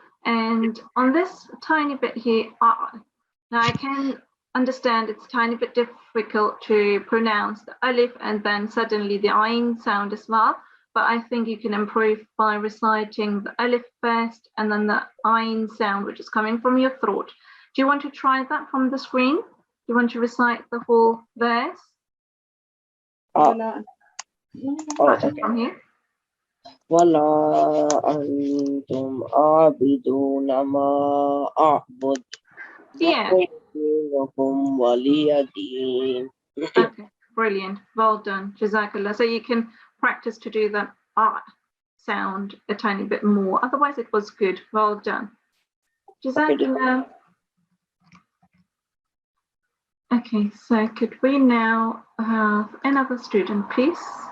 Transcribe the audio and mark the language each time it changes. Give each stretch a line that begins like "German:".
English: And on this tiny bit here, now I can understand it's a tiny bit difficult to pronounce the alif and then suddenly the ayn sound as well. But I think you can improve by reciting the alif first and then the ayn sound, which is coming from your throat. Do you want to try that from the screen? Do you want to recite the whole verse? From here.
Arabic: ولا أنتم عابدون ما أعبد لكم دينكم ولي دين.
English: Okay, brilliant. Well done. Jazakallah. So you can practice to do that sound a tiny bit more. Otherwise, it was good. Well done. Jazakallah. Okay, so could we now have another student, please?